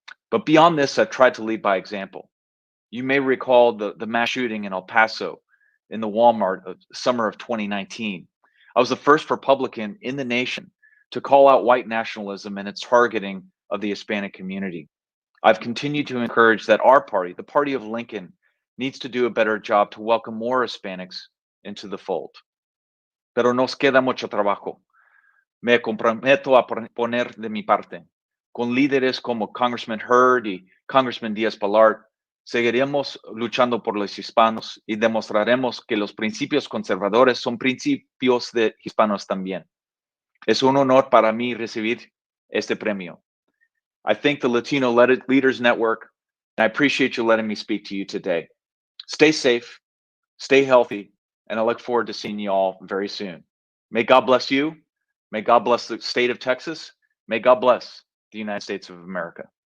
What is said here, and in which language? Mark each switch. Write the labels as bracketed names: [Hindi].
[English] But beyond this, I've tried to lead by example. You may recall the mass shooting in El Paso in the Walmart of summer of 2019. I was the first Republican in the nation to call out white nationalism and its targeting of the Hispanic community. I've continued to encourage that our party, the party of Lincoln, needs to do a better job to welcome more Hispanics into the fold. [Spanish] Pero nos queda mucho trabajo. Me comprometo a poner de mi parte. Con líderes como Congressman Hurd y Congressman Díaz-Balart, seguiremos luchando por los hispanos y demostraremos que los principios conservadores son principios de hispanos también. Es un honor para mí recibir este premio. [English] I thank the Latino Leaders Network, and I appreciate you letting me speak to you today. Stay safe, stay healthy, and I look forward to seeing you all very soon. May God bless you. May God bless the state of Texas. May God bless the United States of America.